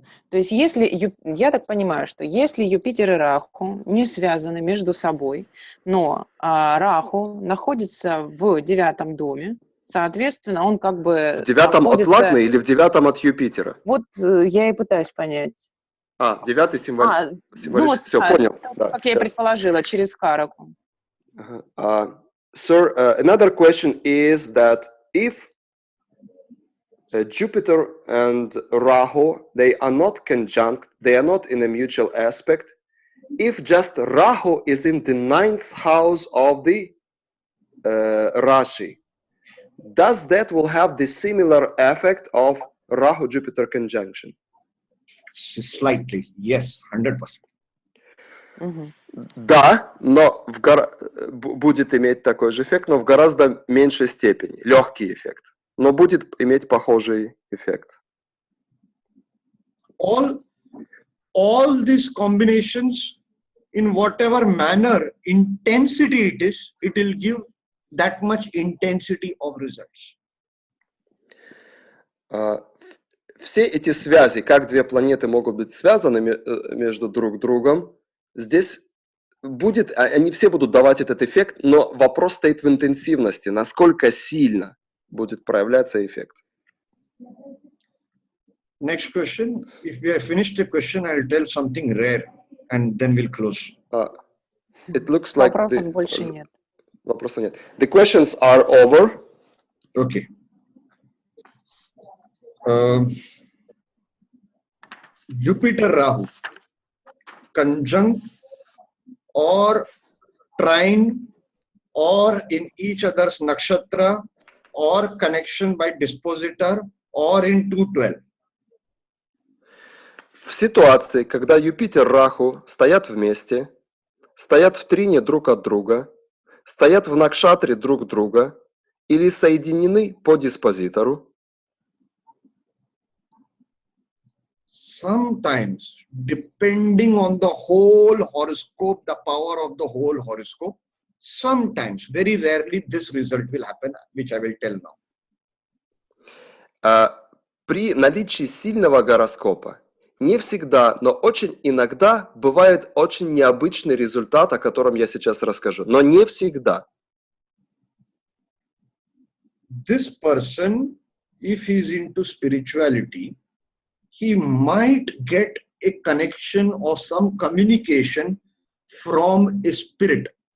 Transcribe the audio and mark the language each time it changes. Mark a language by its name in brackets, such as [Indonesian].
[Russian] То есть, если, я так понимаю, что если Юпитер и Раху не связаны между собой, но Раху находится в 9 доме, соответственно, он как бы В 9 от находится... Лагны или в 9 от Юпитера? Вот я и пытаюсь понять. 9 символически. Ну вот, Все, понял. Да, как я и предположила, через Караку. [English] Sir, another question is that if Jupiter and Rahu, they are not conjunct, they are not in a mutual aspect. If just Rahu is in the 9th house of the Rashi, does that will have the similar effect of Rahu-Jupiter conjunction? Slightly, yes, 100%. [Russian] Да, но будет иметь такой же эффект, но в гораздо меньшей степени. Легкий эффект. Но будет иметь похожий эффект. [English] All these combinations, in whatever manner, intensity it will give that much intensity of results. [Russian] Все эти связи, как две планеты могут быть связаны между друг другом, здесь будет, они все будут давать этот эффект, но вопрос стоит в интенсивности, насколько сильно будет проявляться эффект. [English] Next question. If we have finished the question, I'll tell something rare, and then we'll close. It looks like [Russian] Вопросов больше нет. Вопросов нет. [English] The questions are over. Okay. Jupiter Rahu, conjunct or trine or in each other's nakshatra or connection by dispositor or in 212. [Russian] В ситуации, когда Юпитер и Раху стоят вместе, стоят в трине друг от друга, стоят в накшатре друг друга или соединены по диспозитору, [English] sometimes, depending on the whole horoscope, the power of the whole horoscope, sometimes, very rarely, this result will happen, which I will tell now. [Russian] При наличии сильного гороскопа не всегда, но очень иногда бывает очень необычный результат, о котором я сейчас расскажу. Но не всегда. [English] This person, if he is into spirituality, he might get a connection or some communication from a spirit.